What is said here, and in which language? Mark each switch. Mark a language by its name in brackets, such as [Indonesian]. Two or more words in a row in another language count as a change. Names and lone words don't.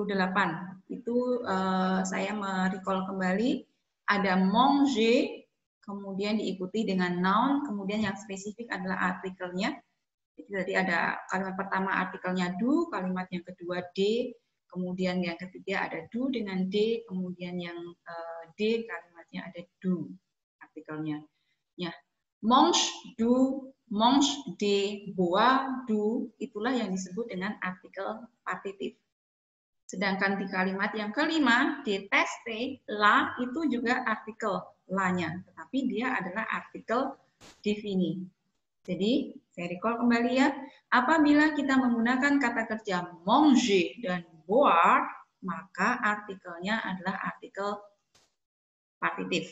[Indonesian] Itu saya merecall kembali, ada manger, kemudian diikuti dengan noun, kemudian yang spesifik adalah artikelnya. Jadi tadi ada kalimat pertama artikelnya do, kalimat yang kedua d, kemudian yang ketiga ada do dengan d, kemudian yang d kalimatnya ada do artikelnya. Ya, [French] mange, do, mange, de, bois, do, [Indonesian] itulah yang disebut dengan artikel partitif. Sedangkan di kalimat yang kelima, deteste, la, itu juga artikel la-nya, tetapi dia adalah artikel defini. Jadi, saya recall kembali ya, apabila kita menggunakan kata kerja manger dan boire, maka artikelnya adalah artikel partitif.